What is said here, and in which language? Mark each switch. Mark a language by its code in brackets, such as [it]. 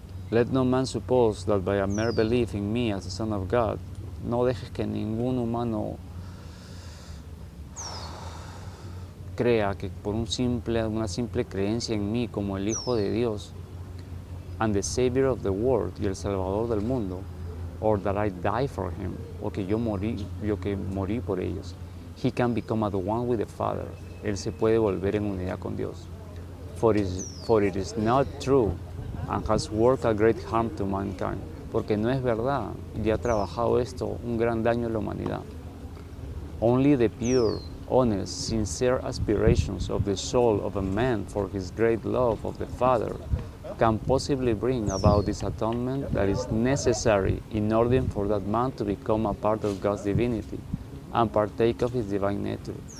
[en] Let no man suppose that by a mere belief in me as the Son of God, [es] no dejes que ningún humano crea que por una simple creencia en mí como el Hijo de Dios, [en] and the Savior of the world, [es] y el Salvador del mundo, [en] or that I die for him, [es] o que yo que morí por ellos, [en] he can become at one with the Father. [es] Él se puede volver en unidad con Dios. [en] For it is not true and has worked a great harm to mankind. [es] Porque no es verdad y ha trabajado esto un gran daño a la humanidad. [en] Only the pure, honest, sincere aspirations of the soul of a man for his great love of the Father can possibly bring about this atonement that is necessary in order for that man to become a part of God's divinity and partake of his divine nature.